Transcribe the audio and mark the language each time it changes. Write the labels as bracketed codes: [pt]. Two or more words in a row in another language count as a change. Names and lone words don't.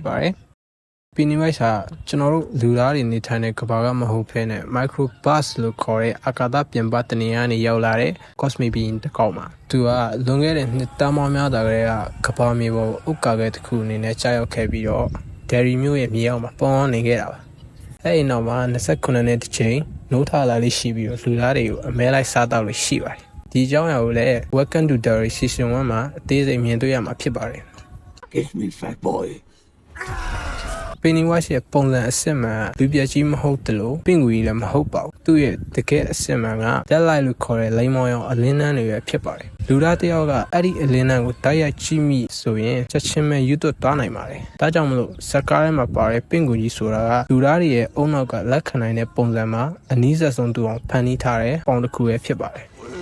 [my] ပါတယ်။ Pennywise ဟာကျွန်တော်တို့လူသားတွေနေထိုင်တဲ့ကမ္ဘာကမဟုတ်ဘဲနဲ့ Microbus လို့ခေါ်တဲ့အာကာသပြင်ပတနေရာကနေရောက်လာတဲ့ Cosmic Being တစ်ကောင်ပါ။သူကလွန်ခဲ့တဲ့နှစ်တန်းပေါင်းများစွာကတည်းကကမ္ဘာမြေပေါ်ဥက္ကာခဲတစ်ခုအနေနဲ့ကြာရောက်ခဲ့ပြီးတော့ Derry မြို့ရဲ့မြေအောက်မှာပေါင်းနေခဲ့တာပါ။အဲ့ဒီနောက်မှာ29နှစ်တစ်ချိန်နိုးထလာလေးရှိပြီးတော့လူသားတွေကိုအမဲလိုက်စားတော့လို့ရှိပါတယ်။ဒီအကြောင်းအရာကိုလည်း Welcome to Derry Season 1 မှာအသေးစိတ်မြင်တွေ့ရမှာဖြစ်ပါတယ်။ [en] Give me fat boy. [my] Pennywise ရဲ့ပုံစံအစစ်မှန်လူပြကြီးမဟုတ်တယ်လို့ပင့်ကူကြီးလည်းမဟုတ်ပါဘူး။သူ့ရဲ့တကယ်အစစ်မှန်က Deadlight လို့ခေါ်တဲ့လိမ်မောင်ရောင်အလင်းနှန်းတွေပဲဖြစ်ပါတယ်။လူသားတစ်ယောက်ကအဲ့ဒီအလင်းနှန်းကိုတိုက်ရိုက်ကြည့်မိဆိုရင်ချက်ချင်းပဲယူသွတ်သွားနိုင်ပါတယ်။ဒါကြောင့်မလို့ဇက်ကားထဲမှာပါတဲ့ပင့်ကူကြီးဆိုတာကလူသားတွေရဲ့အုံနောက်ကလက်ခံနိုင်တဲ့ပုံစံမှာအနည်းဆက်ဆုံးသူအောင်ဖန်တီးထားတဲ့ပုံတစ်ခုပဲဖြစ်ပါတယ်။